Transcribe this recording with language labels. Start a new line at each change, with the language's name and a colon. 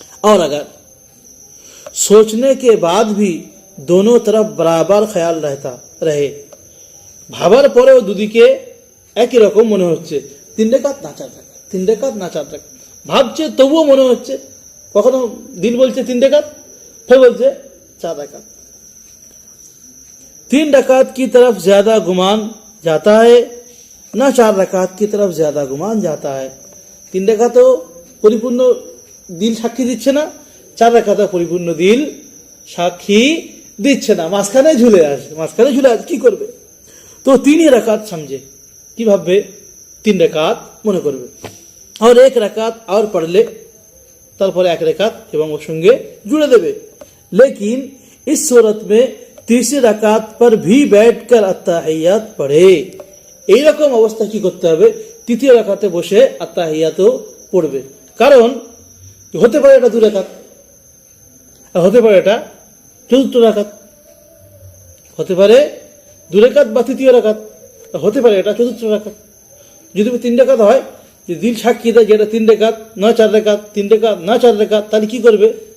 Hindi: और अगर सोचने के बाद भी दोनों तरफ बराबर ख्याल रहता रहे,
Bangla: ভাবার পরেও দুদিকে একই রকম মনে হচ্ছে, 3 রাকাত না 4 রাকাত, 3 রাকাত না 4 রাকাত, ভাবছে তবুও মনে হচ্ছে, কখনো দিল বলছে 3 রাকাত, ফের বলছে 4 রাকাত।
Hindi: 3 रकात की तरफ ज्यादा गुमान जाता है ना 4 रकात की तरफ ज्यादा गुमान जाता है।
Bangla: 3 রাকাতও পরিপূর্ণ দিল সাক্ষী দিচ্ছে না, 4 রাকাতও পরিপূর্ণ দিল সাক্ষী দিচ্ছে না, মাঝখানে ঝুলে আছে। কি করবে? তো 3 রাকাত समझे, কি ভাববে? 3 রাকাত মনে করবে, और 1 রাকাত
Hindi: और पढ़ ले,
Bangla: তারপরে 1 রাকাত এবং ওর সঙ্গে জুড়ে দেবে।
Hindi: लेकिन इस सूरत में तीसरी रकात पर भी बैठकर अत्ताहियात पढ़े।
Bangla: এইরকম অবস্থা কি করতে হবে? তৃতীয় রাকাতে বসে আত্তাহিয়াতও পড়বে। কারণ হতে পারে এটা 2 রাকাত, আর হতে পারে এটা 4th রাকাত, হতে পারে 2 রাকাত বা তৃতীয় রাকাত, আর হতে পারে এটা 4th রাকাত। যদি 3 রাকাত হয়, যে দিল সাক্ষী দেয় যেটা 3 রাকাত না 4 রাকাত, 3 রাকাত না 4 রাকাত, তাহলে কি করবে?